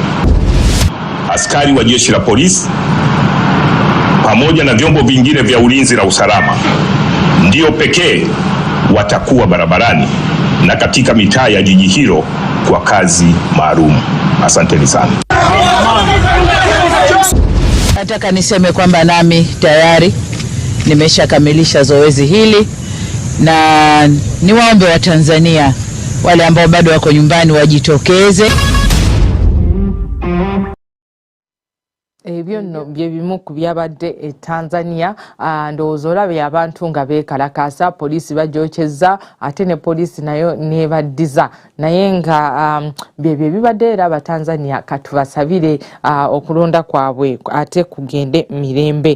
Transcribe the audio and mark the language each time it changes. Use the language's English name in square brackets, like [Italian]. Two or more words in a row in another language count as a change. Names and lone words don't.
[Swahili] Askari wa jeshi la polisi pamoja na vyombo vingine vya ulinzi na usalama ndio pekee watakuwa barabarani na katika mitaa ya jiji hilo kwa kazi maalum. Asanteni sana. Nataka niseme kwamba nami tayari nimeshakamilisha zoezi hili, na niwaombe wa Tanzania wale ambao bado wako nyumbani wajitokeze. [Ganda] Ebyo nno bye bimu ku byabadde Tanzania. Ndowooza olabye abantu nga beekalakaasa, poliisi bajokyezza, ate ne poliisi nayo neebaddiza, naye nga byebyo bibadde era Abatanzania katubasabire okulonda kwabwe ate kugende mirembe.